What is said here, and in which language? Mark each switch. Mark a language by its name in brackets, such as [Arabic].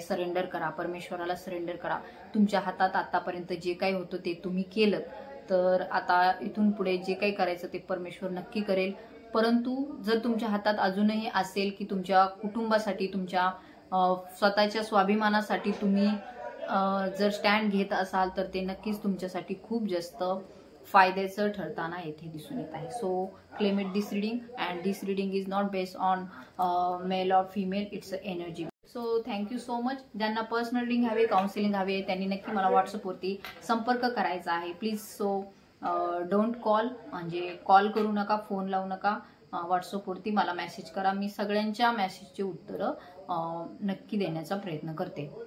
[Marathi] Surrender करा, परमेश्वराला surrender करा. तुमच्या हातात आतापर्यंत जे काही होतं ते तुम्ही केलं, तर आता इथून पुढे जे काही करायचं ते परमेश्वर नक्की करेल. परंतु जर तुमच्या हातात अजूनही असेल की तुमच्या कुटुंबासाठी, तुमच्या स्वतःच्या स्वाभिमानासाठी तुम्ही जर स्टँड घेत असाल तर ते नक्कीच तुमच्यासाठी खूप जास्त फायद्याचं ठरताना येथे दिसून येत आहे. [English] So claim it this reading and this reading is not based on male और female, it's a energy. So thank you so much. [Marathi] ज्यांना पर्सनल रीडिंग हवे, काउन्सिलिंग हवे, त्यांनी नक्की मला व्हॉट्सअपवरती संपर्क करायचा आहे प्लीज. [English] so don't call, [Marathi] म्हणजे कॉल करू नका, फोन लावू नका. व्हॉट्सअपवरती मला मेसेज करा. मी सगळ्यांच्या मेसेजचे उत्तरं नक्की देण्याचा प्रयत्न करते.